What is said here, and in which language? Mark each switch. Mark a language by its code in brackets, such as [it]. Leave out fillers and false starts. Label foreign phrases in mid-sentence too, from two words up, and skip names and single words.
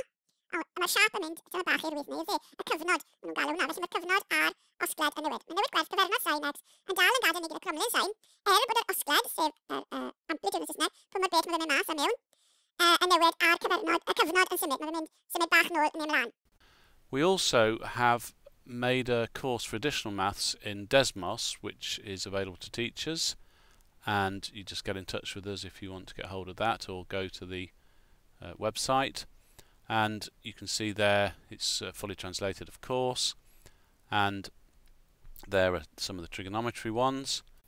[cy] A mae'r siap yn mynd tyma bach i'r wyth neu i'r dde. Y cyfnod, maen nhw'n galw hwnna, felly mae'r cyfnod a'r osgled yn newid. Mae'n newid gwerth cyfernod sin x yn dal yn gadael ni gyda cromlin sin, bod yr osgled, sef amplitude yn Saesneg, pwy mae'r beth mae'n mynd mas a mewn, yn newid a'r cyfnod yn symud. Mae'n mynd symud bach nôl neu ymlaen. [en] We also have made a course for additional maths in Desmos, which is available to teachers, and you just get in touch with us if you want to get hold of that, or go to the website. And you can see there it's fully translated of course, and there are some of the trigonometry ones.